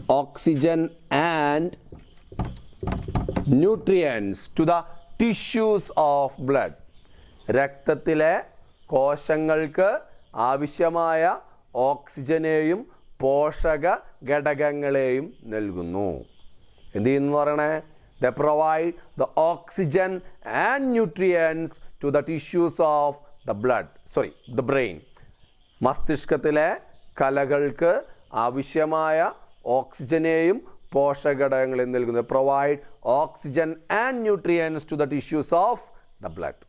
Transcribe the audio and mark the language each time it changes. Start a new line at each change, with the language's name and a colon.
English: Oxygen and nutrients to the tissues of blood.
Malayalam: രക്തത്തിലെ കോശങ്ങൾക്ക് ആവശ്യമായ ഓക്സിജനെയും പോഷക ഘടകങ്ങളെയും നൽകുന്നു. എന്ത് ചെയ്യുന്നു പറയണേ?
English: They provide the oxygen and nutrients to the tissues of the blood. The brain.
Malayalam: മസ്തിഷ്കത്തിലെ കലകൾക്ക് ആവശ്യമായ ഓക്സിജനെയും പോഷകഘടകങ്ങളെയും നൽകുന്നു.
English: Provide oxygen and nutrients to the tissues of the blood.